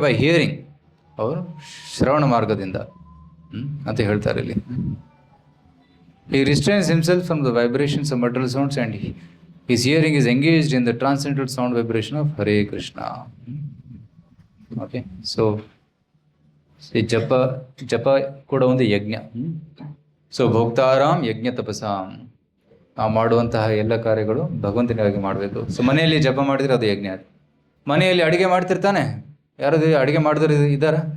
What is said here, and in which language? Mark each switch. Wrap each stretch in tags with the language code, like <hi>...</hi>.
<en>by hearing,</en> <kn>ಅವರು ಶ್ರವಣ ಮಾರ್ಗದಿಂದ ಅಂತ ಹೇಳ್ತಾರೆ ಇಲ್ಲಿ.</kn> <en>He restrains himself from the vibrations of material sounds and his hearing is engaged in the transcendental sound vibration of Hare Krishna. Okay, so</en> <kn>ಈ ಜಪ ಕೂಡ ಒಂದು ಯಜ್ಞ. ಸೊ ಭೋಕ್ತಾರಾಮ್ ಯಜ್ಞ ತಪಸಾಂ, ಮಾಡುವಂತಹ ಎಲ್ಲ ಕಾರ್ಯಗಳು ಭಗವಂತನಿಗಾಗಿ ಮಾಡಬೇಕು. ಸೊ ಮನೆಯಲ್ಲಿ ಜಪ ಮಾಡಿದರೆ ಅದು ಯಜ್ಞ. ಮನೆಯಲ್ಲಿ ಅಡುಗೆ ಮಾಡ್ತಿರ್ತಾನೆ, ಯಾರು ಅಡುಗೆ ಮಾಡಿದ್ರು ಇದ್ದಾರ?</kn>